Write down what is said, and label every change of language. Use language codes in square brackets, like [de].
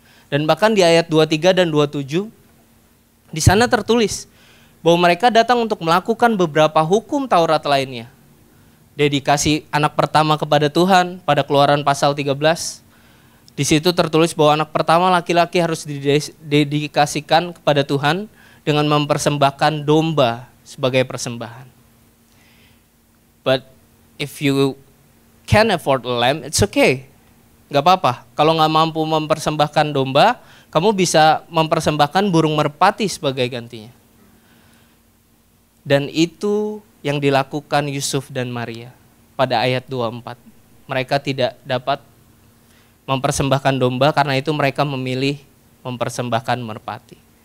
[id] Dan bahkan di ayat 23 dan 27, di sana tertulis bahwa mereka datang untuk melakukan beberapa hukum Taurat lainnya. Dedikasi anak pertama kepada Tuhan pada Keluaran pasal 13. Di situ tertulis bahwa anak pertama laki-laki harus didedikasikan kepada Tuhan dengan mempersembahkan domba sebagai persembahan. [en] But if you can afford a lamb, it's okay. [id] Gak apa-apa. Kalau gak mampu mempersembahkan domba, kamu bisa mempersembahkan burung merpati sebagai gantinya. Dan itu yang dilakukan Yusuf dan Maria pada ayat 24. Mereka tidak dapat mempersembahkan domba, karena itu mereka memilih mempersembahkan merpati.